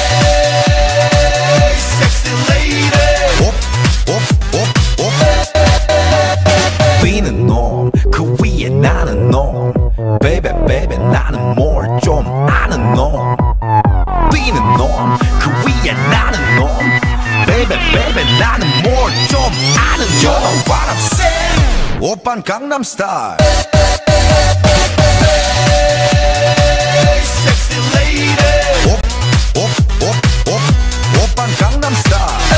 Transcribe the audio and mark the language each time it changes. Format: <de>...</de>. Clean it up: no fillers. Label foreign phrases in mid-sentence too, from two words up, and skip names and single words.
<en>Hey sexy lady</en> <ko>뛰는 놈 그 위에 나는 놈</ko> <en>baby baby</en> <ko>나는 뭘 좀 아는 놈 뛰는 놈 그 위에 나는 놈</ko> <en>baby baby</en> <ko>나는 뭘 좀 아는 놈</ko> <en>You know what I'm saying</en> <ko>오빤 강남스타일</ko> <en>Hey sexy lady</en> <ko>오빤 강남스타일</ko>